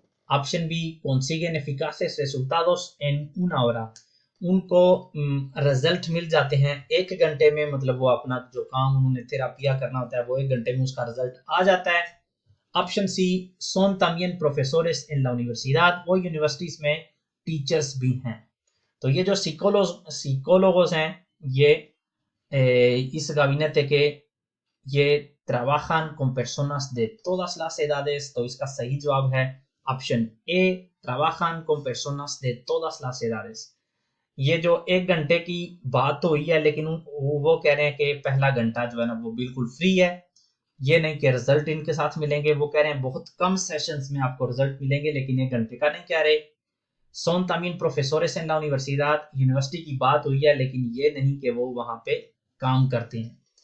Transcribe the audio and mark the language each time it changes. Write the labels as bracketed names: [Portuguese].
[Hindi] Option B [Spanish] consiguen eficaces resultados en una hora, [Hindi] उनको result मिल जाते हैं 1 घंटे में, मतलब वो अपना जो काम उन्होंने थेरापिया करना होता है वो 1 घंटे में उसका रिजल्ट आ जाता है। Option C [Spanish] son también profesores en la universidad, [Hindi] वो यूनिवर्सिटीज में टीचर्स भी हैं। तो ये जो psicólogos हैं ये इस gabinete के ये [Spanish] trabajan con personas de todas las edades, [Hindi] तो इसका सही जवाब है option A, trabajan con personas de todas las edades। ये जो 1 घंटे की बात तो हुई है, लेकिन वो कह रहे हैं कि पहला घंटा जो है ना वो बिल्कुल फ्री है, ये नहीं कि रिजल्ट इनके साथ मिलेंगे। वो कह रहे हैं बहुत कम सेशंस में आपको रिजल्ट मिलेंगे, लेकिन 1 घंटे का नहीं कह रहे। [Spanish] son también profesores en la universidad, [Hindi] university की बात हुई है, लेकिन ये नहीं कि वो वहां पे काम करते हैं।